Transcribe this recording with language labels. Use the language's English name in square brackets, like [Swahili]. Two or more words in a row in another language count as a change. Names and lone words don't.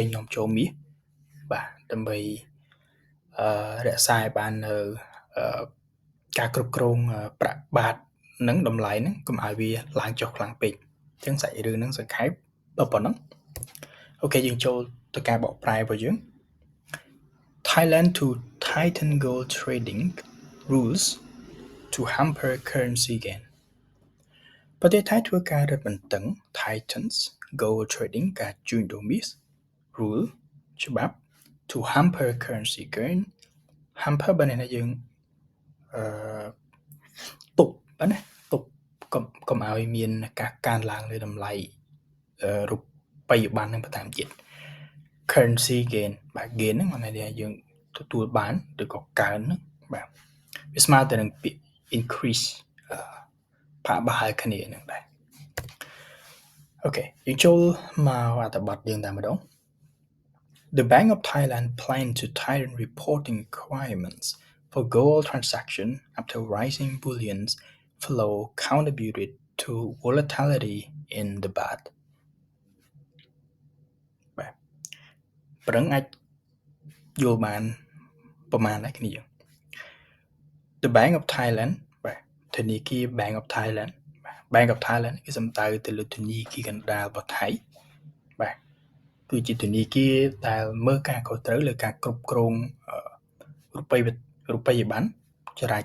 [Khmer] នាំចូលមាសបាទដើម្បីរក្សាឲ្យបាននៅការគ្រប់គ្រងប្រាក់បាតនឹងតម្លៃ ហ្នឹងកុំឲ្យវាឡើងចុះខ្លាំងពេកអញ្ចឹងសាច់រឿងហ្នឹងសង្ខេបដល់ប៉ុណ្ណឹងអូខេយើងចូលទៅការបកប្រែរបស់យើង [English] Thailand to tighten gold trading rules to hamper currency gain [Khmer] ប្រទេសថៃធ្វើការរឹតបន្តឹង [English] tightens gold trading [Khmer] ការជួញដូរមាស rule ច្បាប់ [English] to hamper currency gain [Khmer] hamper បានន័យថាយើង ទប់ណាទប់កុំឲ្យមានការកើនឡើងលើតម្លៃរូបិយប័ណ្ណនឹងបន្ថែមទៀត [English] currency gain [Khmer] បាទ gain ហ្នឹងមានន័យថាយើងទទួលបានឬក៏កើនហ្នឹងបាទវាស្មើទៅនឹងពាក្យ increase ផាកបាយគ្នាហ្នឹងដែរអូខេយើងចូលមកអត្ថបទយើងតែម្ដង [English] The Bank of Thailand planned to tighten reporting requirements for gold transaction after rising bullion flow contributed to volatility in the baht [Khmer] បាទប្រឹងអាចយល់បានប្រមាណដែរគ្នាយើង The Bank of Thailand បាទធនាគារ Bank of Thailand បាទ Bank of Thailand គឺសំដៅទៅលើធនា គារកណ្ដាលរបស់ថៃបាទគឺជាធនាគារដែលមើលការខុសត្រូវលើការគ្រប់គ្រងរូបិយប័ណ្ណចរា